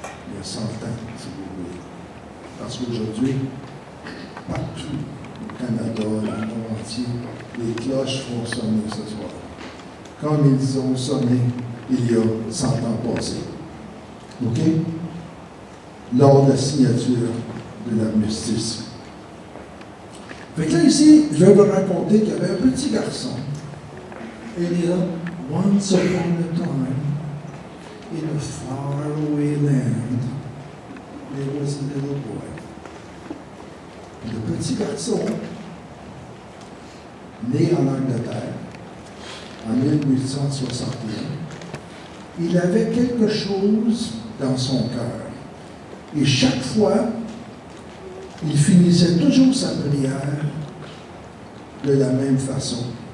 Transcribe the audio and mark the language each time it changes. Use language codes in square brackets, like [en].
[fr] Il y a 100 ans, si vous voulez. Parce qu'aujourd'hui, partout au Canada, dans le monde entier, les cloches font sonner ce soir. Comme ils ont sonné il y a 100 ans passés. OK? Lors de la signature de l'armistice. Fait que là, ici, je vais vous raconter qu'il y avait un petit garçon. Et il est là, [en] once upon a time, in a faraway land, there was a little boy. [fr] Le petit garçon, né en Angleterre, en 1861, il avait quelque chose dans son cœur. Et chaque fois, il finissait toujours sa prière de la même façon.